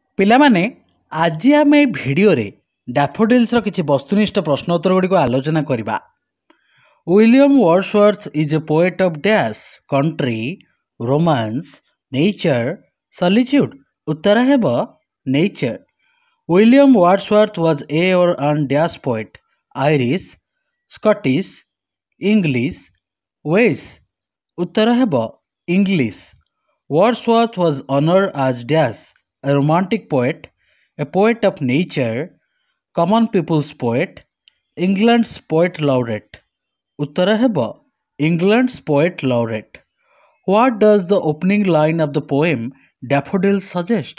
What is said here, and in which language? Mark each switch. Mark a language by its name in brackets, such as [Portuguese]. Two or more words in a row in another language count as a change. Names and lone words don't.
[Odia] ପିଲାମାନେ ଆଜି ଆମେ ଏହି ଭିଡ଼ିଓରେ ଡାଫୋଡିଲ୍ସର କିଛି ବସ୍ତୁନିଷ୍ଠ ପ୍ରଶ୍ନ ଉତ୍ତର ଗୁଡ଼ିକୁ ଆଲୋଚନା କରିବା। [English] William Wordsworth is a poet of dash country, romance, nature, solitude. [Odia] ଉତ୍ତର ହେବ ନେଚର। [English] William Wordsworth was a or an dash poet, Irish, Scottish, English, Welsh. [Odia] ଉତ୍ତର ହେବ ଇଂଲିଶ। [English] Wordsworth was honored as Dash, a romantic poet, a poet of nature, common people's poet, England's poet laureate. [Odia] ଉତ୍ତର ହେବ [English] England's poet laureate. What does the opening line of the poem Daffodils suggest?